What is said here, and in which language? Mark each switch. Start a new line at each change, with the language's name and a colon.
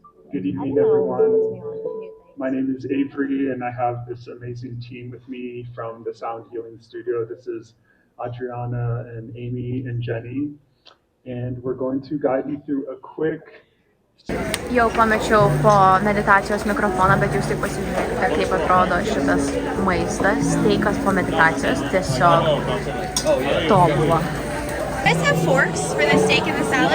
English: Good evening, everyone. My name is Avery, and I have this amazing team with me from the Sound Healing Studio. This is Adriana and Amy and Jenny, and we're going to guide you through a quick...
Lithuanian: Jau pamečiau po meditacijos mikrofoną, bet jūs tik pasižiūrėkite, kaip atrodo šitas maistas, steikas po meditacijos, tiesiog tobula.
English: Let's have forks for the steak and the salad.